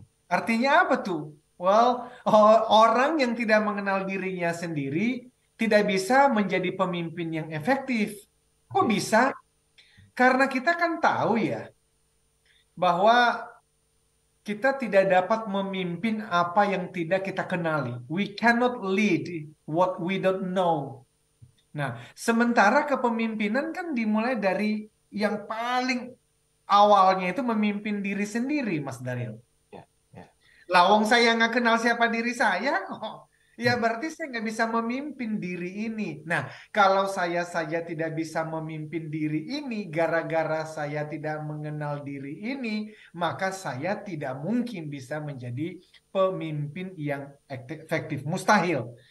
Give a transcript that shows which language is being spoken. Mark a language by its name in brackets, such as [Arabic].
[Indonesian] Artinya apa tuh? Well, orang yang tidak mengenal dirinya sendiri tidak bisa menjadi pemimpin yang efektif. Kok bisa? Karena kita kan tahu ya bahwa kita tidak dapat memimpin apa yang tidak kita kenali. [English] We cannot lead what we don't know. [Indonesian] Nah, sementara kepemimpinan kan dimulai dari yang paling awalnya itu memimpin diri sendiri, Mas Daryl. Lawong saya nggak kenal siapa diri saya kok. Ya berarti saya nggak bisa memimpin diri ini. Nah, kalau saya saja tidak bisa memimpin diri ini, gara-gara saya tidak mengenal diri ini, maka saya tidak mungkin bisa menjadi pemimpin yang efektif. Mustahil.